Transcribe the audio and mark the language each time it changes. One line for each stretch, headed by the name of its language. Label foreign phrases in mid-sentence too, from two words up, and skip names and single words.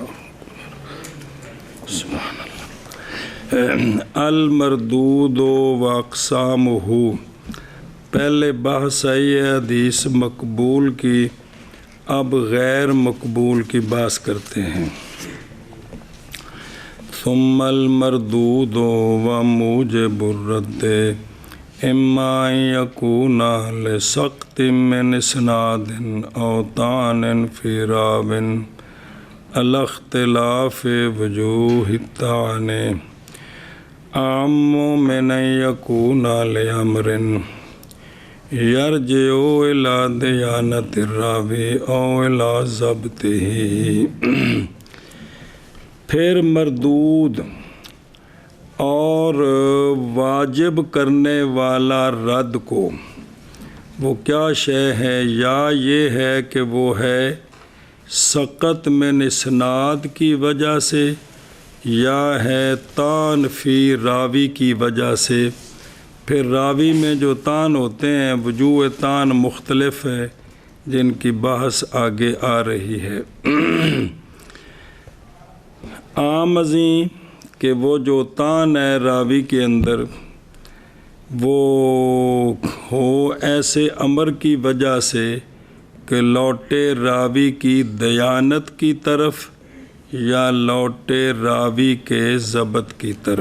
Arabic: سبحان اللہ۔ المردود و اقسامہ،
Urdu: پہلے بحث آئی ہے حدیث مقبول کی، اب غیر مقبول کی بحث کرتے ہیں۔
Arabic: ثم المردود و موجب الرد اما یکون لسقط من اسناد او طعن فی راو علی اختلاف وجوہ الطعن اعم من یکون لامر یرجع الی دیانت الراوی او الی ضبطہ۔
Urdu: پھر مردود اور واجب کرنے والا رد کو وہ کیا شے ہے، یا یہ ہے کہ وہ ہے
Arabic: سقط من اسناد
Urdu: کی وجہ سے، یا ہے
Arabic: طعن فی راوی
Urdu: کی وجہ سے۔ پھر راوی میں جو طعن ہوتے ہیں وجوہ طعن مختلف ہے، جن کی بحث آگے آ رہی ہے۔ عام ازیں کہ وہ جو طعن ہے راوی کے اندر وہ ہو ایسے امر کی وجہ سے کہ لوٹے راوی کی دیانت کی طرف یا لوٹے راوی کے ضبط کی طرف۔